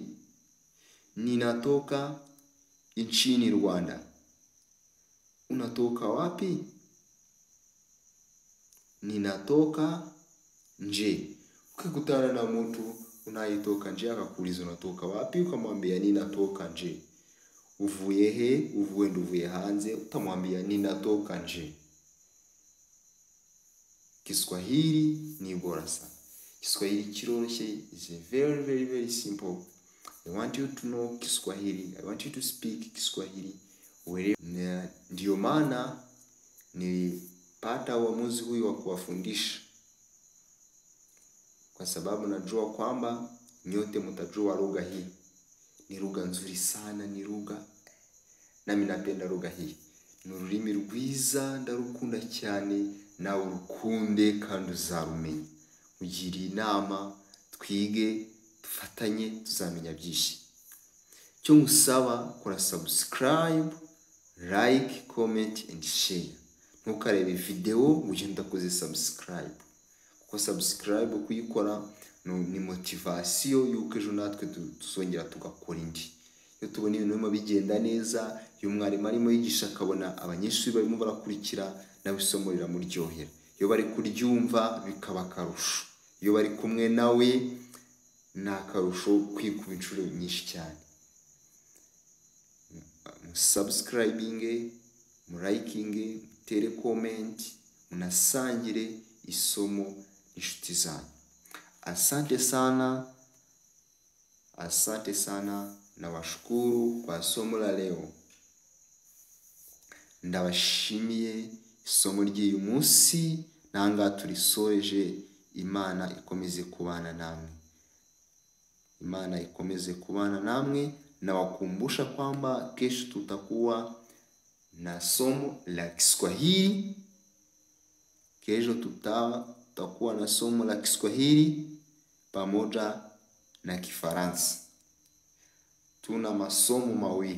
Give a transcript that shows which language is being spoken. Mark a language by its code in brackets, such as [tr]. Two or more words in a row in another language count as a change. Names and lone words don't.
[sw] Ninatoka nchini Rwanda. Unatoka wapi? Ninatoka nje. Ukikutana na mtu unayetoka nje akakuuliza unatoka wapi, ukamwambia ninatoka nje. [rw] Uvuye he? Uvuye hanze, [sw] utamwambia ninatoka nje. Kiswahili ni bora sana. [rw] Kiswahili kiroroshye, [en] is very very very simple. I want you to know Kiswahili. I want you to speak Kiswahili. [sw] Ndio maana nilipata uamuzi huu wa kuwafundisha, kwa sababu najua kwamba nyote mtajua lugha hii. Ni lugha nzuri sana, ni lugha nami napenda lugha hii. [rw] Ni ururimi rwiza, ndarukunda cyane, nawe urukunde kandi uzarumenye. Ugire inama, twige, dufatanye, tuzamenya byinshi. Cyo musaba kora subscribe, [en] like, comment and share. [rw] Ntukarebe video ugenda koze subscribe. Kuko subscribe kuyikora ni motivation yuko ejo natwe tuzongera tugakora indi. Iyo tubona ibintu bimwe bigenda neza, iyo mwarimu arimo yigisha akabona abanyeshuri barimo barakurikira, nawe isomo riramuryohera. Iyo bari kuryumva bikaba karusho. Iyo bari kumwe nawe nakarusho kwikuba inshuro nyinshi cyane. [en] Subscribing, liking, [rw] tere comment, unasangire isomo inshuti zanyu. [sw] Asante sana. Asante sana na washukuru kwa somo la leo. [rw] Ndabashimiye isomo ry'uyu munsi, nanga turisoje. Imana ikomeze kubana namwe. Imana ikomeze kubana namwe. [sw] Na wakumbusha kwamba kesho tutakuwa na somo la Kiswahili. Kesho tutakuwa na somo la Kiswahili pamoja na Kifaransa. Tuna masomo mawili.